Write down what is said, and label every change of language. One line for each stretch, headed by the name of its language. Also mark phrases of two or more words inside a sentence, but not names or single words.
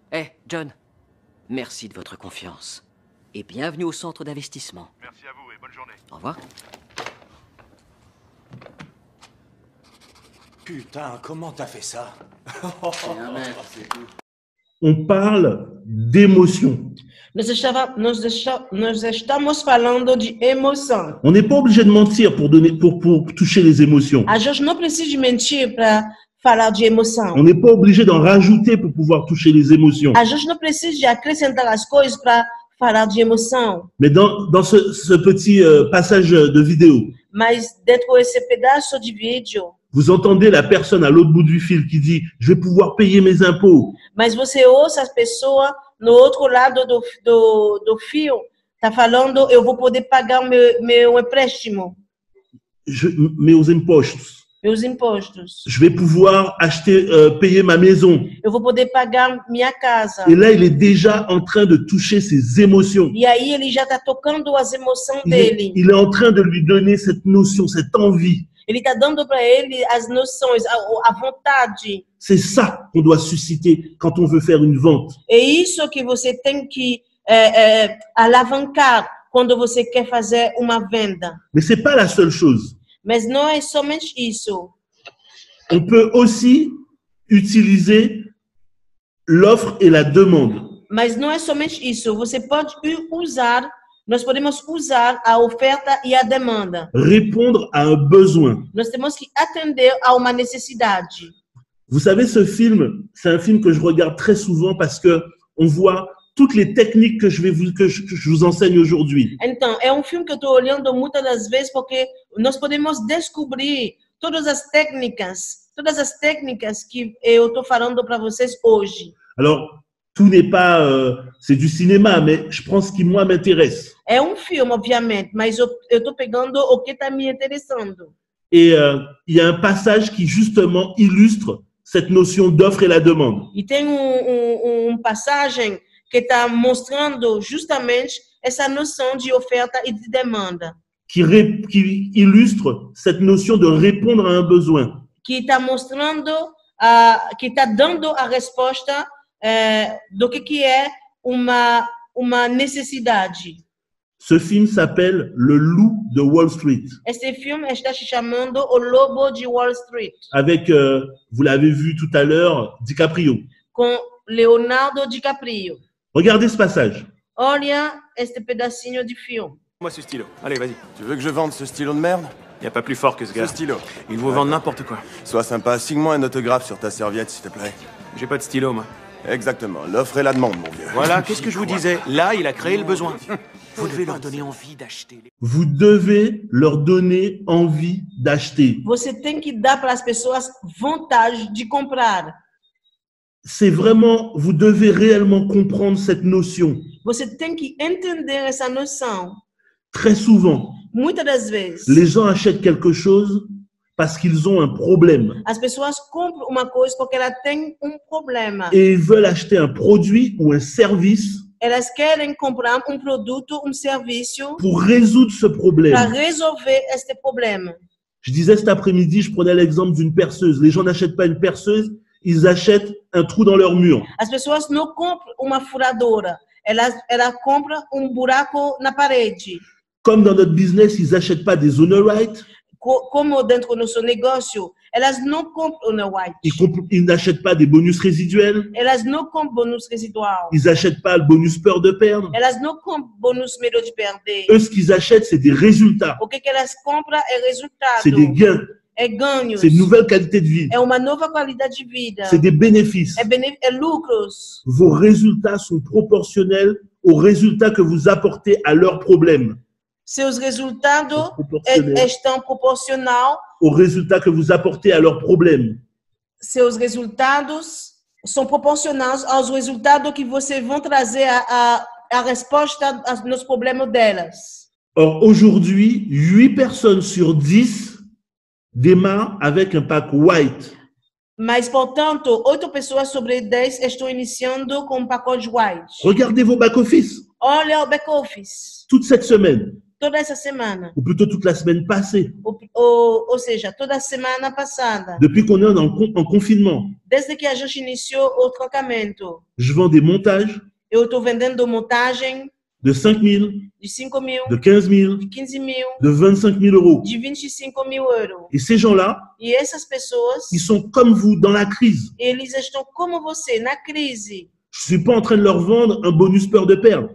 French: John, merci de votre confiance. Et bienvenue au centre d'investissement. Merci à vous et bonne journée. Au revoir. Putain, comment t'as fait ça? On parle d'émotion.
Portuguese: Nós estamos falando de emoção.
French: On n'est pas obligé de mentir pour toucher les émotions.
Portuguese: A gente não precisa de mentir para falar de emoção.
French: On n'est pas obligé d'en rajouter pour pouvoir toucher les émotions.
Portuguese: A gente não precisa de acrescentar as coisas para falar de emoção.
French: Mais dans ce petit passage de vidéo,
Portuguese: Mas dentro desse pedaço de vídeo,
French: vous entendez la personne à l'autre bout du fil qui dit « Je vais pouvoir payer mes impôts ».
Portuguese: mas você ouça as pessoas no outro lado do fio, tá falando, eu vou poder pagar meu empréstimo, Meus impostos. meus impostos.
French: Je vais pouvoir acheter, payer ma maison.
Portuguese: Eu vou poder pagar minha casa.
French: Et là, il est déjà en train de toucher ses émotions.
Portuguese: E aí ele já está tocando as emoções dele.
French: Il est en train de lui donner cette notion, cette envie.
Portuguese: Ele está dando para ele as noções, a vontade.
French: C'est ça qu'on doit susciter quand on veut faire une vente.
Portuguese: É isso que você tem que alavancar quando você quer fazer uma venda.
French: Mais c'est pas la seule chose.
Portuguese: Mas não é somente isso.
French: On peut aussi utiliser l'offre et la demande.
Portuguese: Mas não é somente isso. Você pode usar, nós podemos usar a oferta e a demanda.
French: Répondre à un besoin.
Portuguese: Nós temos que atender a uma necessidade.
French: Vous savez, ce film, c'est un film que je regarde très souvent parce que on voit toutes les techniques que je vous enseigne aujourd'hui.
Portuguese: Então, é um filme que eu estou olhando muitas das vezes porque nós podemos descobrir todas as técnicas que eu estou falando para vocês hoje.
French: Alors, tout n'est pas, c'est du cinéma, mais je prends ce qui moi m'intéresse.
Portuguese: É um filme, obviamente, mas eu estou pegando o que está me interessando.
French: Et il y a un passage qui justement illustre cette notion d'offre et la demande.
Portuguese: E tem passagem que está mostrando justamente essa noção de oferta e de demanda.
French: Qui illustre cette notion de répondre à un besoin.
Portuguese: Que está mostrando, que está dando a resposta do que é uma necessidade.
French: Ce film s'appelle Le Loup de Wall Street.
Portuguese: Este filme está se chamando O Lobo de Wall Street.
French: Avec, vous l'avez vu tout à l'heure, DiCaprio.
Portuguese: Com Leonardo DiCaprio.
French: Regardez ce passage.
Portuguese: Olha este pedacinho de filme.
French: Moi ce stylo. Allez, vas-y. Tu veux que je vende ce stylo de merde? Y a pas plus fort que ce Ce gars. stylo. Ils vous vendent n'importe quoi. Sois sympa, signe-moi un autographe sur ta serviette, s'il te plaît. J'ai pas de stylo, moi. Exactement, l'offre et la demande, mon vieux. Voilà, qu'est-ce que je vous disais? Là, il a créé le besoin. Vous devez leur donner envie d'acheter. Vous devez leur donner envie d'acheter.
Portuguese: Você tem que dar para as pessoas vontade de comprar.
French: C'est vraiment, vous devez réellement comprendre cette notion.
Portuguese: Você tem que entender essa noção.
French: Très souvent,
Portuguese: Muitas das vezes,
French: les gens achètent quelque chose parce qu'ils ont un problème
Portuguese: as pessoas compram uma coisa porque ela tem problema.
French: et ils veulent acheter un produit ou un service
Portuguese: Elas querem comprar produto, serviço
French: pour résoudre ce
Portuguese: para
French: problème.
Portuguese: resolver este problema.
French: Je disais cet après-midi, je prenais l'exemple d'une perceuse. Les gens n'achètent pas une perceuse, ils achètent un trou dans leur mur.
Portuguese: As pessoas não compram uma furadora, elas compram buraco na parede.
French: Comme dans notre business, ils n'achètent pas des
English: owner rights,
Portuguese: Como dentro do nosso negócio, elas não compram no white.
French: ils n'achètent pas des bonus résiduels,
Portuguese: Elas não compram bônus residual.
French: ils n'achètent pas le bonus peur de perdre.
Portuguese: Elas não compram bônus medo de perder.
French: Eux, ce qu'ils achètent, c'est des résultats,
Portuguese: O que elas compram é resultado.
French: c'est des gains,
Portuguese: É ganhos.
French: c'est une nouvelle qualité de vie,
Portuguese: É uma nova qualidade de vida.
French: c'est des bénéfices.
Portuguese: É lucros.
French: Vos résultats sont proportionnels aux résultats que vous apportez à leurs problèmes.
Portuguese: Seus resultados
French: Proportionnels
Portuguese: estão proporcional.
French: aux résultats que vous apportez à leurs problèmes.
Portuguese: Seus resultados são proporcionais aos resultados que você vão trazer a resposta nos problemas delas.
French: Or, aujourd'hui, 8 personnes sur 10 démarrent avec un pack white.
Portuguese: Mas, portanto, 8 pessoas sobre 10 estão iniciando com pacote white.
French: Regardez vos back-office
Portuguese: Olha o back-office.
French: toute cette semaine,
Portuguese: Toda essa semana.
French: ou plutôt toute la semaine passée,
Portuguese: Ou seja, toda a semana passada.
French: depuis qu'on est en confinement.
Portuguese: Desde que a gente iniciou o trocamento.
French: Je vends des montages
Portuguese: Eu estou vendendo montagem
French: de 5 000,
Portuguese: de 5 mil,
French: de 15 000,
Portuguese: de 15 mil,
French: de 25 000 euros.
Portuguese: de 25 mil euros.
French: Et ces gens-là,
Portuguese: E essas pessoas,
French: ils sont comme vous dans la crise.
Portuguese: eles estão como você, na crise.
French: Je ne suis pas en train de leur vendre un bonus peur de perdre